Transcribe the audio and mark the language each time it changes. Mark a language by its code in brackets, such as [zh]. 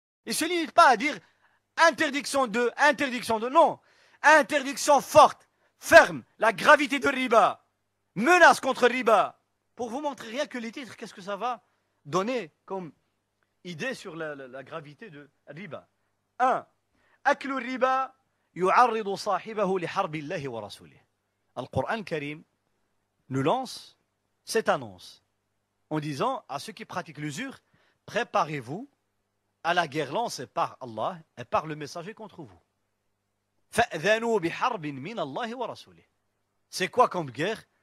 [fr] se limite pas à dire interdiction de, non. Interdiction forte, ferme, la gravité de riba, menace contre riba. Pour vous montrer rien que les titres, qu'est-ce que ça va donner comme idée sur la gravité de riba. 1. [ar] أكل الربا يعرض صاحبه لحرب الله ورسوله. [fr] Al-Qur'an Karim nous lance cette annonce en disant à ceux qui pratiquent l'usure, préparez-vous à la guerre lancée par Allah et par le messager contre vous. [ar] فَأْذَنُوا بِحَرْبٍ مِّنَ اللَّهِ وَرَسُولِهِ. [fr] C'est quoi comme guerre?